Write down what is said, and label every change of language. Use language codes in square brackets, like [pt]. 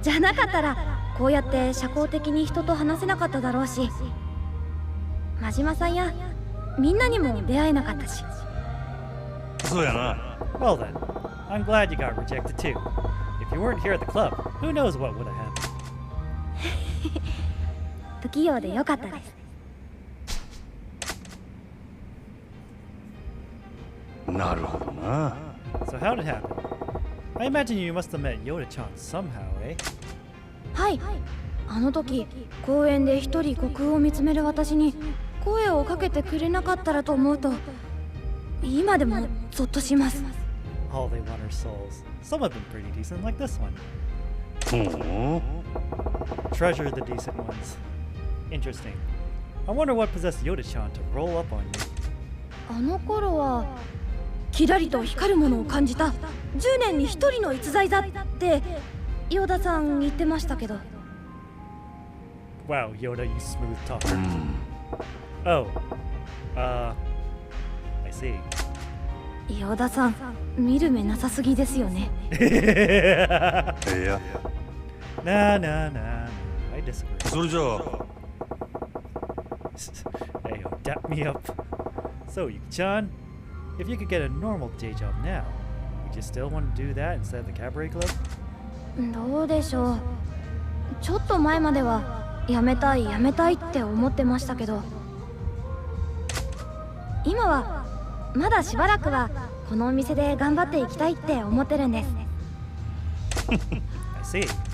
[ja] じゃなかったらこうやって社交的に人と話せなかっただろうし、真島さんやみんなにも出会えなかったし。そうやな。 [en] Well then, I'm glad you got rejected too. If you weren't here at the club, who knows what would have happened. [ja] 不器用でよかったです。なるほどな。 [en] So how did it happen? I imagine you must have met Yoda-chan somehow, eh? [ja] はい。あの時公園で一人虚空を見つめる私に声をかけてくれなかったらと思うと、今でもゾッとします。 [en] All they want are souls. Some have been pretty decent, like this one. Treasure the decent ones. Interesting. I wonder what possessed Yoda-chan to roll up on you. [ja] あの頃はキラリと光るものを感じた10年に一人の逸材だってヨダさん言ってましたけど。 [en] Wow, Yoda, you smooth talker. Oh. I see. [ja] ヨダさん、見る目なさすぎですよね。いや、 [en] Nah, nah, nah. I disagree. [ja] それじゃあ [en] Hey, dap me up. So, Yuki-chan, if you could get a normal day job now, would you still want to do that instead of the cabaret club? [ja] どうでしょう。ちょっと前まではやめたいって思ってましたけど、今はまだしばらくはこのお店で頑張っていきたいって思ってるんです。 [en] I see.